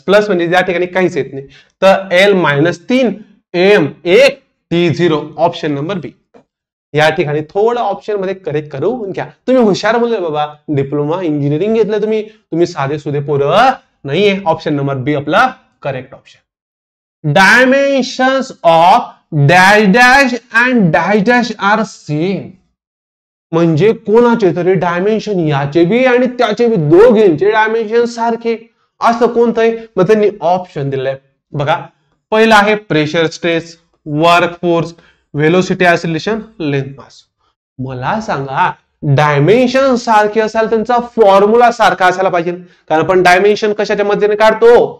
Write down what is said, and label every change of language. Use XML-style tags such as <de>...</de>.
<mr>Plus म्हणजे या ठिकाणी काहीच येत नाही. तर L-3 AM 1 T0 option number बी. या ठिकाणी थोडं ऑप्शन मध्ये करेक्ट करून घ्या. तुम्ही हुशार मुलं बाबा, डिप्लोमा इंजिनिअरिंग घेतलं तुम्ही साधे सुधे पोरं नाहीये. ऑप्शन नंबर बी आपला correct option.</mr> <en>Dimensions of dash dash and dash dash are same.</en> <mr>म्हणजे कोणाचे तरी डायमेन्शन याचे बी आणि त्याचे बी दोघींचे डायमेन्शन सारखे, असं कोणतं आहे? मग त्यांनी ऑप्शन दिलंय बघा. पहिला आहे pressure stress, work force, velocity acceleration, length mass. मला सांगा डायमेन्शन सारखे असाल त्यांचा फॉर्म्युला सारखा असायला पाहिजे, कारण आपण डायमेन्शन कशाच्या मदतीने काढतो?</mr>